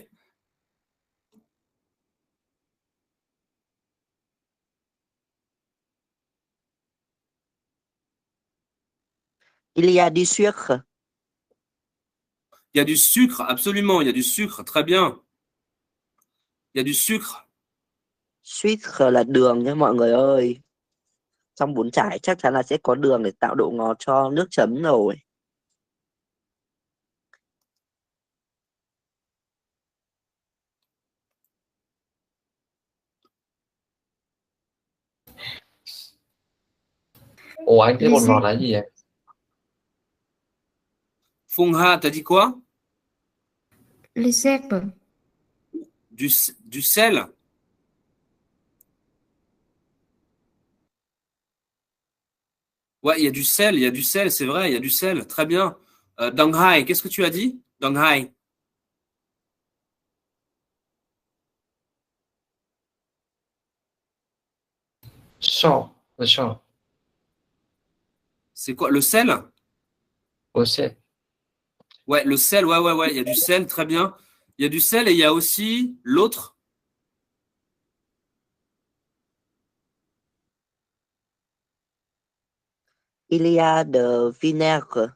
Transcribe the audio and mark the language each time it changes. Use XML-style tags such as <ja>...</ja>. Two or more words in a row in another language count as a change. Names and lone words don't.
<fr>Il y a du sucre. Il y a du sucre, absolument, il y a du sucre, très bien. Il y a du sucre.</fr> <vi>Sucre là đường nha mọi người ơi. Trong bún chả chắc chắn là sẽ có đường để tạo độ ngọt cho nước chấm rồi. Ủa anh thấy bột ngọt Lisette. là gì vậy?</vi> <fr>Fonga, t'as dit quoi? Lisette. Du sel. Ouais, il y a du sel, c'est vrai, il y a du sel, très bien. Danghai, qu'est-ce que tu as dit? Danghai.</fr> <en>Salt. The salt.</en> <fr>C'est quoi? Le sel? Aussi. Ouais, le sel, ouais, il y a du sel, très bien. Il y a du sel et il y a aussi l'autre. Il y a de vinaigre.</fr>